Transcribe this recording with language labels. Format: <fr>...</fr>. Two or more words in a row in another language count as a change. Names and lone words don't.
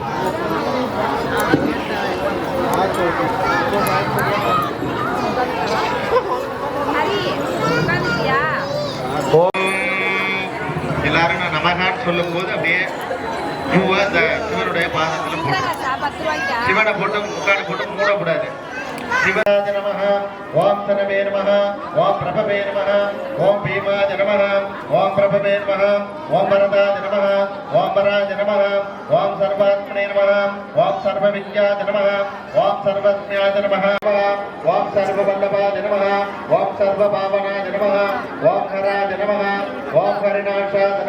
<ta>எல்லாரும் நான் நமகான்னு சொல்லும் போது அப்படியே பூவை அந்த சிவனுடைய பாதத்துல போட்டு சிவனை போட்டு முக்காடு போட்டு மூடக்கூடாது.</ta> <sa>शिवाय नमः ओम तनवे नमः ओम प्रभवे नमः ओम भीमाय नमः ओम प्रभवे नमः ओम वरदाय नमः ओम वराय नमः ओम सर्वात्मने नमः ओम सर्वविद्याय नमः ओम सर्वज्ञाय नमः ओम सर्ववल्लभाय नमः ओम सर्वभावनाय नमः ओम हराय नमः ओम हरिनाशाय</sa>